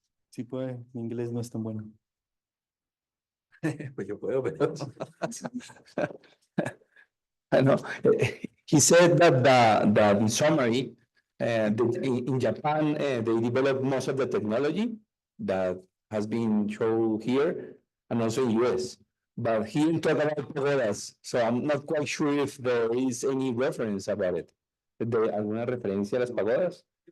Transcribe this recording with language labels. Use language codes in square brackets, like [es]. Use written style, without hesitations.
[es] Sí puede, mi inglés no es tan bueno. Pues yo puedo, pero [en] I know. He said that in summary, in Japan, they developed most of the technology that has been shown here and also in US. But he didn't talk about pagodas, so I'm not quite sure if there is any reference about it. [es] ¿De alguna referencia a las pagodas?